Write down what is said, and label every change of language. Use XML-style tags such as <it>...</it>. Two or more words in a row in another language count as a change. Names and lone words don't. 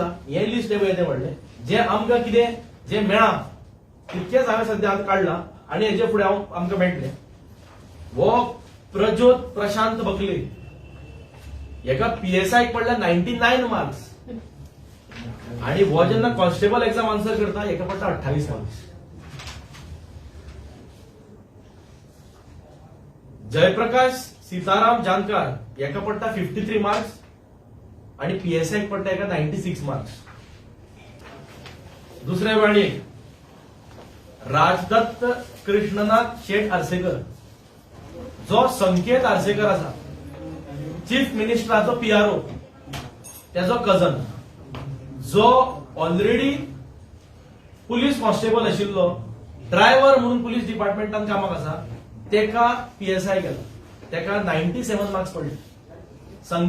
<kok>हे लिस्ट येते व्हडले जे आमकां कितें जे मेळा तितकेच हांवें सध्या काडला आनी हेजे फुडें आमकां मेळटले. वो प्रज्योत प्रशांत बकले हेका PSI पडला 99 मार्क्स आणि वो जेन्ना</kok> <en>constable exam</en> <kok>आन्सर करता हेका पडटा 28 मार्क्स. जयप्रकाश सीताराम जानकर हेका पडटा 53 मार्क्स आणि PSI पडटा हेका 96 मार्क्स. दुसरे वाणीक राजदत्त कृष्णनाथ शेठ आर्सेकर जो संकेत आर्सेकर आसा चीफ मिनिस्टराचो PRO त्याचो कझन जो</kok> <en>already police constable</en> <kok>आशिल्लो ड्रायव्हर म्हणून पुलीस डिपार्टमेंटान कामाक आसा तेका PSI केला तेका 97 मार्क्स पडले.</kok>